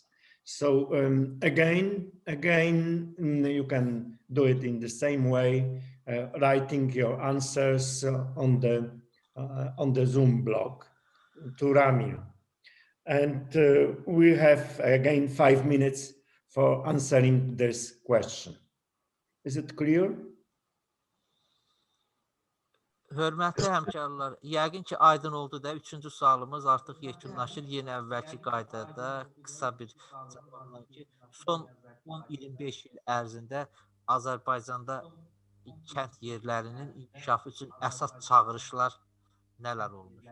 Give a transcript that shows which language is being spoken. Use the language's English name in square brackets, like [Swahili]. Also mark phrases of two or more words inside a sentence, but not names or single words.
[English] So again, you can do it in the same way, writing your answers on the Zoom blog to Ramil. And we have again 5 minutes for answering this question. Is it clear? [Azerbaijani] Hörmətli həmkarlar, yəqin ki, aydın oldu da 3-cü sualımız artıq yekunlaşır. Yenə əvvəlki qaydada qısa bir cavabla ki, son 10-25 il ərzində Azərbaycanda kənd yerlərinin inkişafı üçün əsas çağırışlar nələr olmuş?